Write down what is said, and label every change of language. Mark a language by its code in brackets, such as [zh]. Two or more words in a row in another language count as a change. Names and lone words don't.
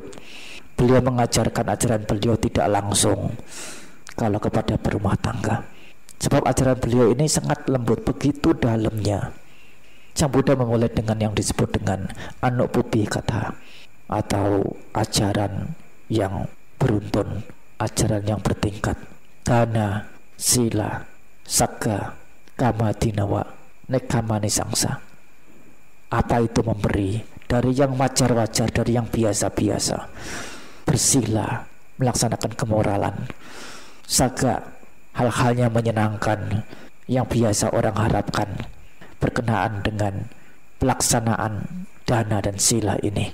[id] Beliau mengajarkan ajaran beliau tidak langsung kalau kepada berumah tangga. Sebab ajaran beliau ini sangat lembut, begitu dalamnya. Sang Buddha memulai dengan yang disebut dengan [pi] Anupupi kata, [id] atau ajaran yang beruntun, ajaran yang bertingkat. [pi] Dana, sila, sagga, kama dinawa, nekkamani sangsa. [id] Apa itu memberi? Dari yang wajar-wajar, dari yang biasa-biasa. Bersila, melaksanakan kemoralan. Sagga, hal-hal yang menyenangkan, yang biasa orang harapkan, berkenaan dengan pelaksanaan dana dan sila ini.